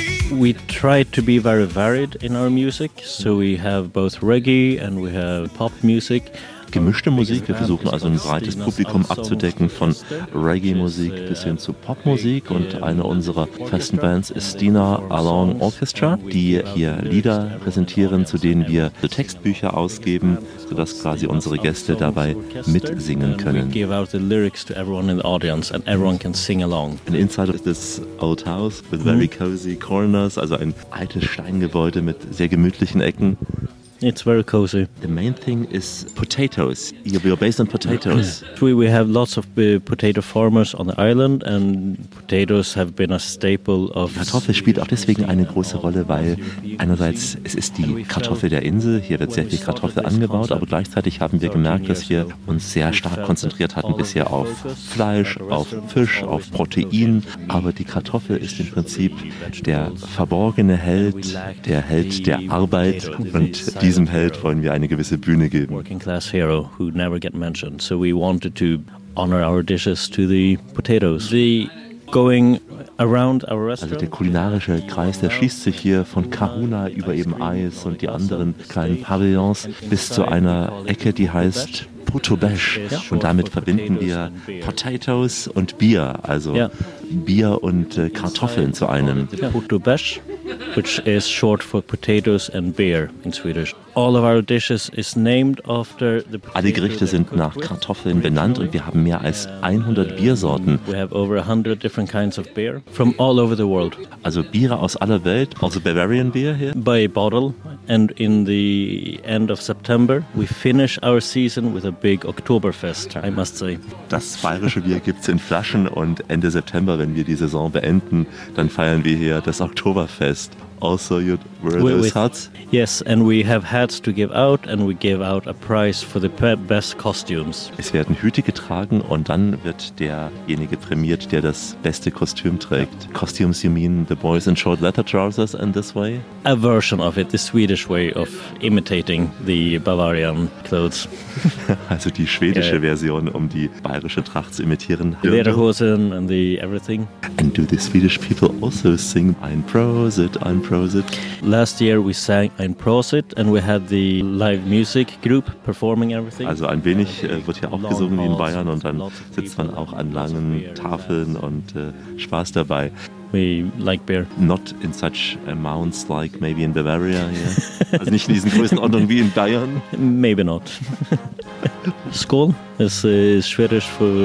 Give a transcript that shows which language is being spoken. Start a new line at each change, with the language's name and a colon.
English: We try to be very varied in our music, so we have both reggae and we have pop music.
German: Gemischte Musik, wir versuchen also ein breites Publikum abzudecken, von Reggae-Musik bis hin zu Popmusik. Und eine unserer festen Bands ist Stina Along Orchestra, die hier Lieder präsentieren, zu denen wir Textbücher ausgeben, sodass quasi unsere Gäste dabei mitsingen können.
English: We give out the lyrics to everyone in the audience and everyone can sing along. And inside of this old house with very cozy corners,
German: also ein altes Steingebäude mit sehr gemütlichen Ecken.
English: It's very cozy. The main thing is potatoes. You're based on potatoes. We have lots of potato farmers on the island, and potatoes have been a staple of.
German: Kartoffel spielt auch deswegen eine große Rolle, weil einerseits es ist die Kartoffel der Insel. Hier wird sehr viel Kartoffel angebaut, aber gleichzeitig haben wir gemerkt, dass wir uns sehr stark konzentriert hatten bisher auf Fleisch, auf Fisch, auf Protein. Aber die Kartoffel ist im Prinzip der verborgene Held, der Held der Arbeit, und diesem Held wollen wir eine gewisse Bühne geben.
English: Working class hero who never get mentioned. So we wanted to honor our dishes to the potatoes. The going around our restaurant.
German: Also der kulinarische Kreis, der schließt sich hier von Kahuna über eben Eis und die anderen kleinen Pavillons bis zu einer Ecke, die heißt Putobesh. Und damit verbinden wir Potatoes und Bier, also Bier und Kartoffeln zu einem.
English: Putobesh, which is short for potatoes and beer in Swedish. All of our dishes is named after the potato.
German: Alle Gerichte sind nach Kartoffeln benannt, und wir haben mehr als 100 Biersorten.
English: We have over 100 different kinds of beer from all over the world.
German: Also Biere aus aller Welt, also
English: Bavarian beer here. By bottle, and in the end of September we finish our season with a big Oktoberfest, I must say.
German: Das bayerische Bier gibt's in Flaschen, und Ende September, wenn wir die Saison beenden, dann feiern wir hier das Oktoberfest.
English: Also you'd wear those hats? Yes, and we have hats to give out, and we give out a prize for the best costumes.
German: Es werden Hüte getragen, und dann wird derjenige prämiert, der das beste Kostüm trägt.
English: Costumes, you mean the boys in short leather trousers and this way? A version of it, the Swedish way of imitating the Bavarian clothes.
German: Also die schwedische Version, um die bayerische Tracht zu imitieren.
English: Lederhosen and the everything. And do the Swedish people also sing Ein Prosit, Ein Prosit? Last year we sang Ein Prosit, and we had the live music group performing everything.
German: Also ein wenig wird hier auch gesungen wie in Bayern, und dann sitzt man auch an langen Tafeln und Spaß dabei.
English: We like beer. Not in such amounts like maybe in Bavaria. Yeah.
German: Also nicht in diesen Größenordnungen wie in Bayern.
English: Maybe not.
German: Skål ist Schwedisch für